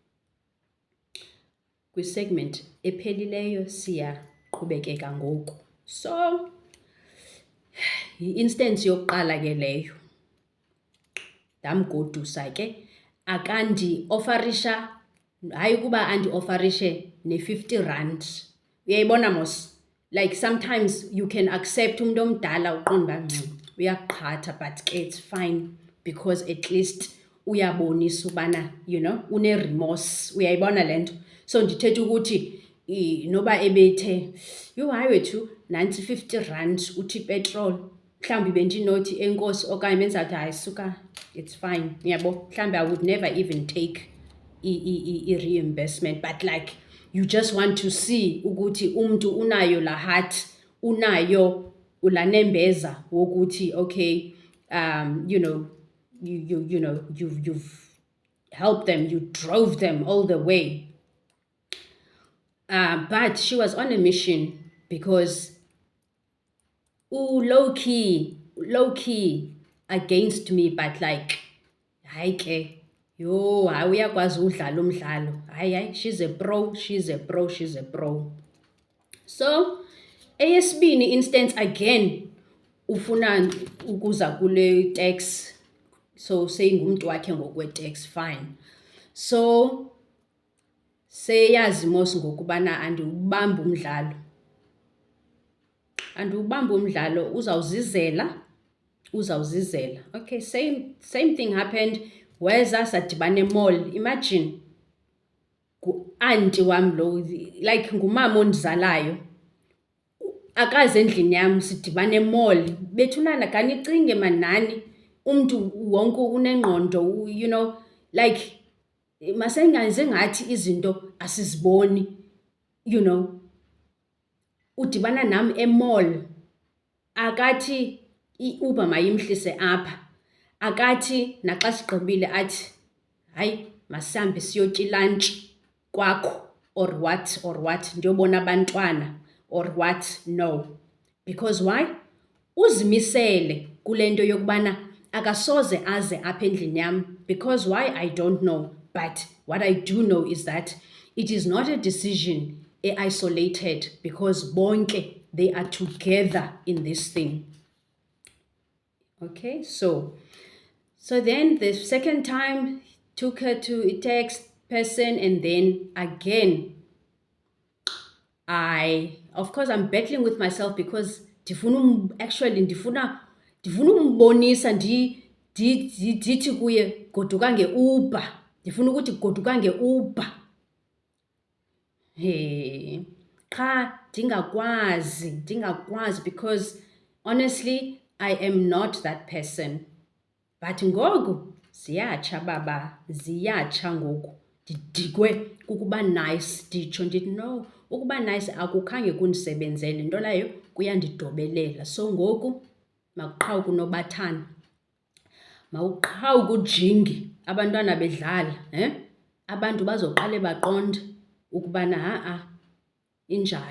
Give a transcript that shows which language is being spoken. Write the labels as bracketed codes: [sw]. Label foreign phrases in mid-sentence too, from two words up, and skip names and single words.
[xh] Kwi-segment ephelileyo siyaqhubekeka ngoku. So, i-instance yokuqala ke leyo. Ndamgodusa ke akandi-ofarisha, hayi kuba andi-ofarishe ne-50 rand. Uyayibona mos? [en] Like sometimes you can accept [xh] umuntu omdala uqonda uyaqhatha, [en] but ke it's fine because at least [xh] uyabonisa ubana, [en] you know, [xh] une-remorse. Uyayibona le nto? So ndithetha ukuthi noba ebethe, hayi wethu, nantsi 50 rand, uthi petrol. Mhlawumbi bendinothi enkosi okanye bendizawuthi hayi suka, [en] it's fine. [xh] Yabo, mhlawumbi [en] I would never even take i-reimbursement, but like you just want to see [xh] ukuthi umuntu unayo la heart, unayo ulanembeza wokuthi [en] okay, you know, you've helped them, you drove them all the way. But she was on a mission because low-key against me, but like, [xh] hayi ke, hayi uyakwazi udlala umdlalo. Hayi, [en] she's a pro. So, eyesibini instance again, [xh] ufuna ukuza kule tax. So, seyingumuntu wakhe ngokwe-tax, fine. So, seyazi mos ngokubana andiwubamba umdlalo. Uzawuzizela. [en] Okay, same thing happened. [xh] Weza sadibana e-mall. Imagine, auntie wam lo, like ngumama ondizalayo, akaze endlini yam, sidibana e-mall. Bethunana kanicinge manani, umntu wonke unengqondo, [en] you know, like [xh] masengaze ngathi izinto asiziboni, [en] you know. [xh] Udibana nam e-mall, akathi i-Uber mayimhlise apha, akathi naxa sigqibile athi hayi masihambe siyotya ilunch kwakho [en] or what, [xh] ndiyobona abantwana [en] or what. No, because why? [xh] Uzimisele kule nto yokubana akasoze aze apha endlini yam. [en] Because why? I don't know, but what I do know is that it is not a decision isolated, because bonke, they are together in this thing. Okay, so then the second time took her to a tax person, and then again of course I'm battling with myself because [xh] ndifuna umbonisa ndithi kuye goduka nge-Uber. Ndifuna ukuthi goduka nge-Uber. Qha ndingakwazi [en] because honestly I am not that person. [xh] But ngoku ziyatsha baba, ziyatsha ngoku. Ndidikwe kukuba nice, nditsho ndithi no, ukuba nice akukhange kundisebenzele, nto leyo kuyandidobelela. So ngoku makuqhawuke unobathana, mawuqhawuke ujingi, abantwana bedlala, abantu bazoqale baqonde ukubana injalo.